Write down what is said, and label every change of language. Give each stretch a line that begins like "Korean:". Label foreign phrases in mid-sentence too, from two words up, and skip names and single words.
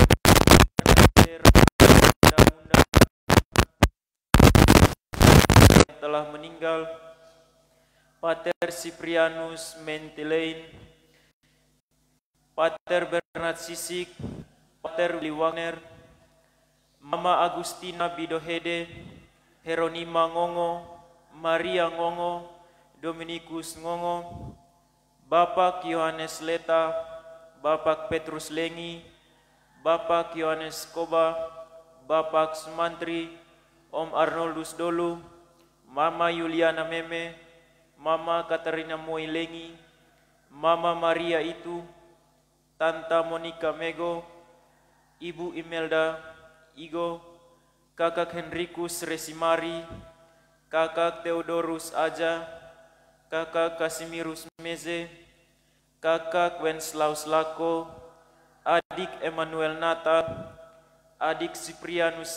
Indonesian: telah meninggal, Pater Cyprianus Mentelain, Pater Bernard Sisik, Pater Willy Wagner, Mama Agustina Bidohede, Heronima Ngongo, Maria Ngongo, Dominikus Ngongo, Bapak Yohanes Leta, Bapak Petrus Lengi, Bapak Yohanes Koba, Bapak Sumantri, Om Arnoldus Dolu, Mama Yuliana Meme, Mama Katarina Moilengi, Mama Maria Itu, Tanta Monica Mego, Ibu Imelda Igo, Kakak Henrikus Resimari, Kakak Theodorus Aja, Kakak Kasimirus Meze, Kakak Wenslaus Lako, Adik Emmanuel Natal, Adik Cyprianus